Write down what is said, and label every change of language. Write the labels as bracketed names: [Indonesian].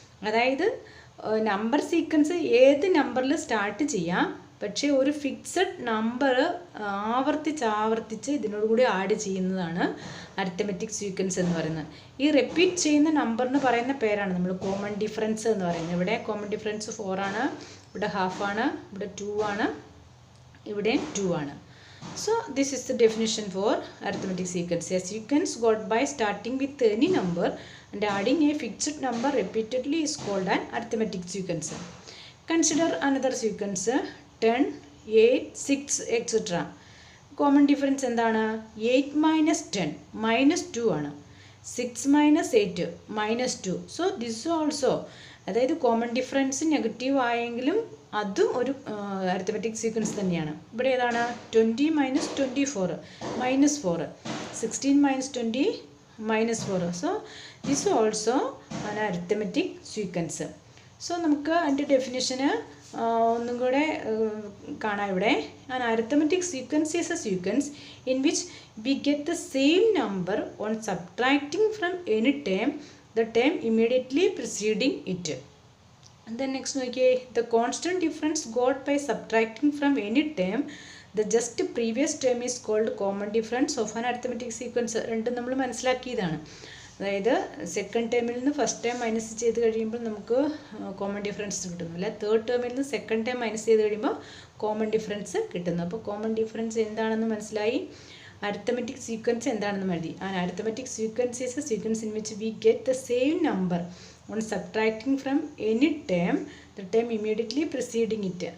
[Malayalam] അതായത് number sequence ഏത് നമ്പറിൽ സ്റ്റാർട്ട് ചെയ്യാം, പക്ഷേ ഒരു ഫിക്സഡ് നമ്പർ ആവർത്തിച്ച് ഇതിനോട് കൂടി ആഡ് ചെയ്യുന്നതാണ് അരിത്തമെറ്റിക് സീക്വൻസ് എന്ന് പറയുന്നത്. ഈ റിപ്പീറ്റ് ചെയ്യുന്ന നമ്പറിന് പറയുന്ന പേരാണ് നമ്മൾ കോമൺ ഡിഫറൻസ് എന്ന് പറയുന്നത്. ഇവിടെ കോമൺ ഡിഫറൻസ് 4 ആണ്, ഇവിടെ ഹാഫാണ്, ഇവിടെ 2 ആണ്, ഇവിടെ 2 ആണ്. [English] So this is the definition for arithmetic sequence. A sequence got by starting with any number and adding a fixed number repeatedly is called an arithmetic sequence. Consider another sequence 10, 8, 6 etc. [Malayalam] Common difference എന്താണ്? 8 - 10 -2 ആണ്. 6 - 8 -2. [English] so this also, [Malayalam] അതായത് common difference negative ആയെങ്കിലും അതും ഒരു arithmetic sequence തന്നെയാണ്. ഇവിടെ ഏതാണ്? 20 - 24 -4, 16 - 20 -4. [English] so this also [Malayalam] ആണ് അരിത്തമെറ്റിക് സീക്വൻസ്. സോ നമുക്ക് അതിൻ്റെ ഡെഫിനിഷന് ഒന്നും കൂടെ കാണാം. ഇവിടെ [English] an arithmetic sequence is a sequence in which we get the same number on subtracting from any term the term immediately preceding it. And then next നോക്കിയേ, the constant difference got by subtracting from any term the just previous term is called common difference of an arithmetic sequence. [Malayalam] രണ്ടും നമ്മൾ മനസ്സിലാക്കിയതാണ്. അതായത് second ടേമിൽ നിന്ന് first term minus ചെയ്ത് കഴിയുമ്പോൾ നമുക്ക് common difference കിട്ടുന്നു, അല്ല തേർഡ് ടേമിൽ നിന്ന് സെക്കൻഡ് ടേം മൈനസ് ചെയ്ത് കഴിയുമ്പോൾ കോമൺ ഡിഫറൻസ് കിട്ടുന്നു. അപ്പോൾ കോമൺ ഡിഫറൻസ് എന്താണെന്ന് മനസ്സിലായി, അരിത്തമെറ്റിക് സീക്വൻസ് എന്താണെന്ന് എഴുതി. [English] And arithmetic sequence is a sequence in which we get the same number on subtracting from any term the term immediately preceding it.